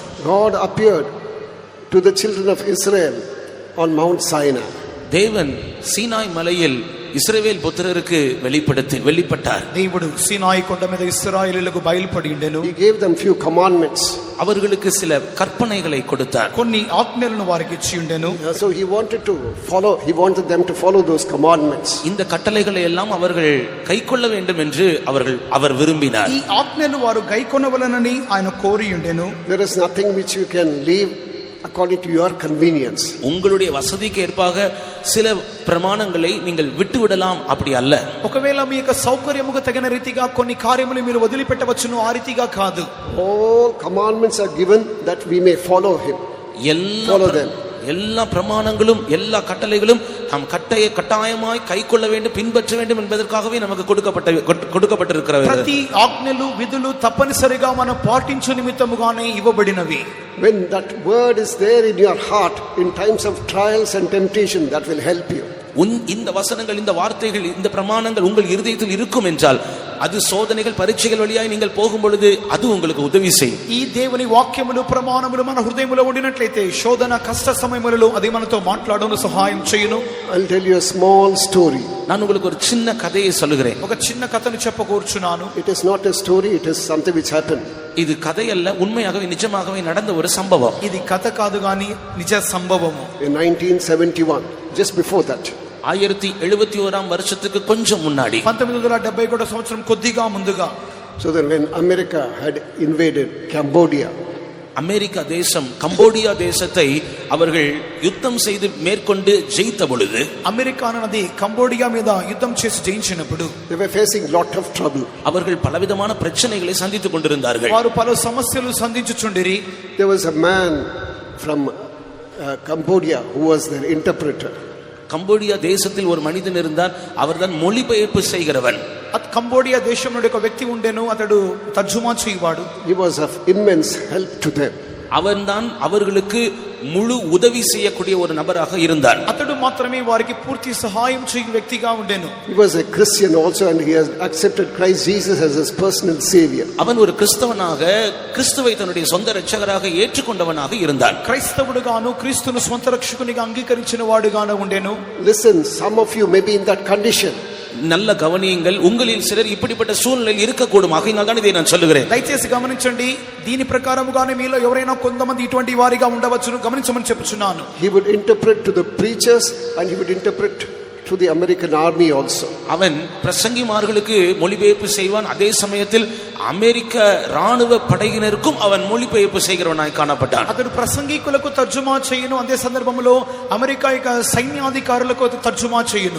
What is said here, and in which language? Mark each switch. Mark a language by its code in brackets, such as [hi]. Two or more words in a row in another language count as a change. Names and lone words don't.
[en] God appeared to the children of Israel on Mount Sinai. [ta] தேவன் சீனாய் மலையில் இஸ்ரவேல் புத்திரருக்கு வெளிப்பட்டார். [te] దేవుడు సీనాయి కొండ మీద ఇశ్రాయేలులకు బయలుపడిండెను. [en] He gave them few commandments. [ta] அவர்களுக்கு சில கற்பனைகளை கொடுத்தார். [te] కొన్ని ఆజ్ఞలను వారికి ఇచ్చి ఉండెను. [en] So he wanted them to follow those commandments. [ta] இந்த கட்டளைகளை எல்லாம் அவர்கள் கைக்கொள்ள வேண்டும் என்று அவர் விரும்பினார். [te] ఈ ఆజ్ఞలు వారు గైకొనవలెనని ఆయన కోరి ఉండెను. [en] There is nothing which you can leave according to your convenience. [ta] உங்களுடைய வசதிக்கு ஏற்பாக சில பிரமாணங்களை நீங்கள் விட்டுவிடலாம், அப்படி அல்ல. [te] ఒకవేళ మీ యొక్క సౌకర్యముకు తగిన రీతిగా కొన్ని కార్యములు మీరు వదిలిపెట్టవచ్చును, ఆ రీతిగా కాదు. [en] All commandments are given that we may follow him. Follow them. [ta] எல்லா பிரமாணங்களும் எல்லா கட்டளைகளும் நாம் கட்டாயமாய் கைக்கொள்ள வேண்டும், பின்பற்ற வேண்டும் என்பதற்காகவே நமக்கு கொடுக்கப்பட்டிருக்கிறது. [te] ప్రతి ఆజ్ఞలు విధులు తప్పనిసరిగా మనం పాటించు నిమిత్తముగానే ఇవ్వబడినవి. [en] When that word is there in your heart in times of trials and temptation, that will help you. [ta] இந்த வசனங்கள், இந்த வார்த்தைகள், இந்த பிரமாணங்கள் உங்கள் இருதயத்தில் இருக்கும் என்றால் அது சோதனைகள் பரீட்சைகள் வழியாய் நீங்கள் போகும் பொழுது அது உங்களுக்கு உதவி செய்யும். [te] ఈ దేవుని వాక్యములు ప్రమాణములు మన హృదయములో ఉండినట్లయితే శోధన కష్ట సమయములలో అది మనతో మాట్లాడను సహాయం చేయును. [en] I'll tell you a small story. [ta] நான் உங்களுக்கு ஒரு சின்ன கதையை சொல்லுகிறேன். [te] ఒక చిన్న కథను చెప్పకూర్చున్నాను. [en] It is not a story, it is something which happened. [ta] இது கதை அல்ல, உண்மையாகவே நிஜமாகவே நடந்த ஒரு சம்பவம். [te] ఇది కథ కాదు గాని నిజ సంభవము. [en] In 1971, just before that, [ta] 1971 வருஷத்துக்கு கொஞ்சம் முன்னாடி [te] 1971 సంవత్సరం కొద్దిగా ముందుగా, [en] so that when America had invaded Cambodia, [ta] அமெரிக்கா தேசம் கம்போடியா தேசத்தை அவர்கள் யுத்தம் செய்து மேற்கொண்டு ஜெயித்த பொழுது, [te] అమెరికా అన్నది కంబోడియా మీద యుద్ధం చేసి జయించినప్పుడు [en] they were facing lot of trouble. [ta] அவர்கள் பலவிதமான பிரச்சனைகளை சந்தித்துக் கொண்டிருந்தார்கள். [te] వారు పలు సమస్యలు సంధించుచుండిరి. [en] There was a man from Cambodia who was their interpreter. [ta] கம்போடியா தேசத்தில் ஒரு மனிதன் இருந்தார், அவர்தான் மொழிபெயர்ப்பு செய்கிறவன். [te] కంబోడియా దేశం నుండి ఒక వ్యక్తి ఉండెను, అతడు తర్జుమా చేయవాడు. [en] He was of immense help to them. [ta] அவன்தான் அவர்களுக்கு முழு உதவி செய்யக்கூடிய ஒரு நபராக இருந்தார். [te] అతడు మాత్రమే వారికి పూర్తి సహాయం చేయు వ్యక్తిగా ఉండెను. [en] He was a Christian also, and he has accepted Christ Jesus as his personal savior. [ta] அவன் ஒரு கிறிஸ்தவனாக கிறிஸ்துவை தன்னுடைய சொந்த இரட்சகராக ஏற்றுக்கொண்டவனாக இருந்தான். [te] క్రైస్తవుడుగాను క్రీస్తును స్వంత రక్షకునిగా అంగీకరించిన వాడుగాను ఉండెను. [en] Listen, some of you may be in that condition. [ta] நல்ல கவனியுங்கள், உங்களில் சிலர் இப்படிப்பட்ட சூழ்நிலையில் இருக்கக்கூடும். ஆகையினால் தான் இதை நான் சொல்லுகிறேன். [te] దయచేసి గమనించండి, దీని ప్రకారముగానే మీలో ఎవరైనా కొంతమంది ఇటువంటి వారిగా ఉండవచ్చును, గమనించమని చెప్పుచున్నాను. [en] He would interpret to the preachers and he would interpret to the American army also. [ta] அவன் பிரசங்கிமார்களுக்கு மொழிபெயர்ப்பு செய்வான், அதே சமயத்தில் அமெரிக்க ராணுவ படையினருக்கும் அவன் மொழிபெயர்ப்பு செய்கிறவனாய் காணப்பட்டான். [te] అతడు ప్రసంగికులకు తర్జుమా చేయును, అదే సందర్భంలో అమెరికా యొక్క సైన్యాధికారులకు తర్జుమా చేయును.